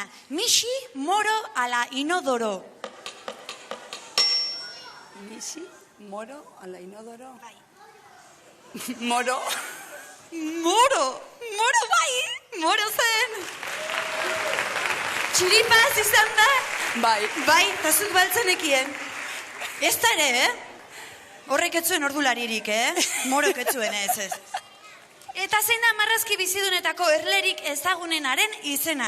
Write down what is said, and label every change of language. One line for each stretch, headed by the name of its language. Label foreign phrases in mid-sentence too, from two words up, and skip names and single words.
Basque: Mixi, Moro, ala Inodoro. Mixi, Moro, ala Inodoro. Bai. Moro. Moro bai, Moro zen. Txiripaz izan da? Bai, eta zuk baltzenekien. Ez da ere, Horrek etzuen ordularirik, Morok etzuen ez. Eta zein da marrazki bizidunetako erlerik ezagunenaren izena?